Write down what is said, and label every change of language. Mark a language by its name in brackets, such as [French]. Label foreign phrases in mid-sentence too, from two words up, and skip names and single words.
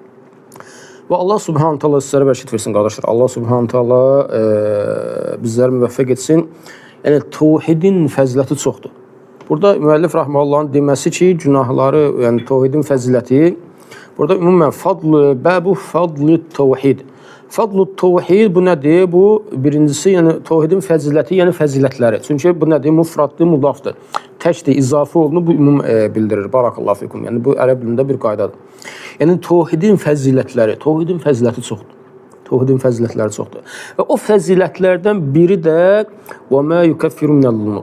[Azerbaijani] Və [Arabic] الله سبحانه تعالى [Azerbaijani] sizlərə bərəkət versin qardaşlar. [Arabic] الله سبحانه تعالى [Azerbaijani] bizləri müvəffəq etsin. Yəni tevhidin fəziləti çoxdur. Burada müəllif rahmehullahın deməsi ki, günahları, yəni tevhidin fəziləti. Burada ümumən [Arabic] باب فضل التوحيد. [Azerbaijani] Fadl-i tevhid bu nədir? Bu birincisi, yəni tevhidin fəziləti, yəni fəzilətləri. Çünki bu nədir? Mufraddır, mudafdır. Təkdir, izafi olduğunu bu ümum bildirir. [Arabic] بارك الله فيكم. [Azerbaijani] Yəni bu ərəb dilində bir qaydadır. Yəni tevhidin fəzilətləri, tevhidin fəziləti çoxdur. Tevhidin fəzilətləri çoxdur. Və o fəzilətlərdən biri də [Arabic] و ما يكفر من الذنوب.